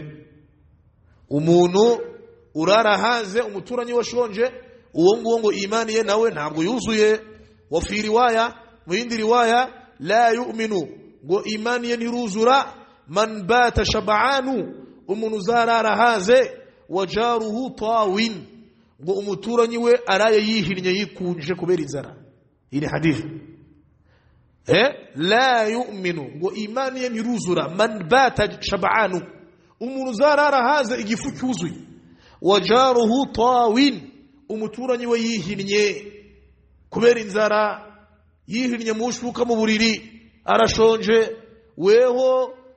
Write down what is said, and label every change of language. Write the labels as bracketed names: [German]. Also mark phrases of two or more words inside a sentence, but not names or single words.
[Kinyarwanda] Umuntu urarahaze umuturanyi washonje uwo nguwo ngo imani ye nawe ntabwo yuzuye. [Arabic] وفي رواية [Kinyarwanda] mu yindi riwaya [Arabic] لا يؤمن [Kinyarwanda] ngo imani ye ntiruzura [Arabic] من بات شبعان [Kinyarwanda] umuntu uzararahaze [Arabic] وجاره طاو [Kinyarwanda] ngo umuturanyi we araye yihinnye yikunje kubera inzara. Iyi hadith [Arabic] لا يؤمن [Kinyarwanda] ngo imani ye ntiruzura [Arabic] من بات شبعان [Kinyarwanda] umuntu uzararahaze igifu cyuzuye [Arabic] وجاره طاو [Kinyarwanda] umuturanyi we yihinnye kubera inzara yihinnye mushuka mu buriri arashonje weho